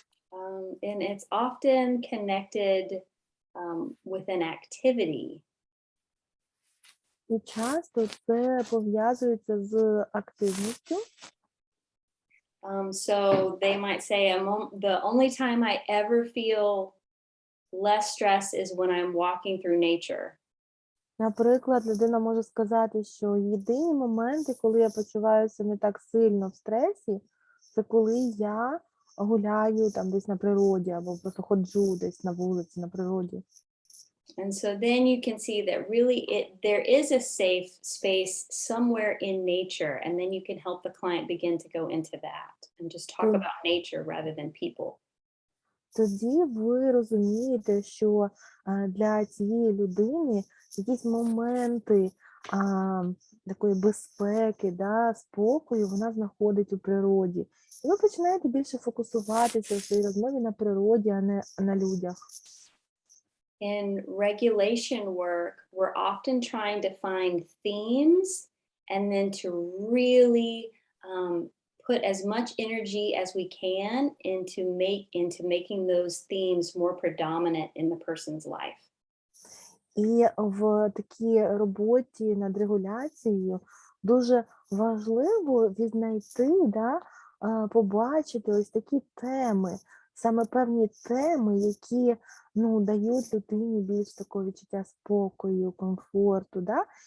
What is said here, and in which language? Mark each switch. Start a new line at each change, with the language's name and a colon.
English: And it's often connected with an activity.
Ukrainian: І часто це пов'язується з активністю.
English: So they might say the only time I ever feel less stress is when I'm walking through nature.
Ukrainian: Наприклад, людина може сказати, що єдині моменти, коли я почуваюся не так сильно в стресі, це коли я гуляю там десь на природі або просто ходжу десь на вулиці, на природі.
English: And so then you can see that really there is a safe space somewhere in nature, and then you can help the client begin to go into that and just talk about nature rather than people.
Ukrainian: Тоді ви розумієте, що для цієї людини якісь моменти такої безпеки, да, спокою вона знаходить у природі. І ви починаєте більше фокусуватися в своїй розмові на природі, а не на людях.
English: In regulation work, we're often trying to find themes and then to really put as much energy as we can into making those themes more predominant in the person's life.
Ukrainian: І в такій роботі над регуляцією дуже важливо відзнайти, да, побачити ось такі теми, саме певні теми, які дають людині більш такого відчуття спокою, комфорту. Да?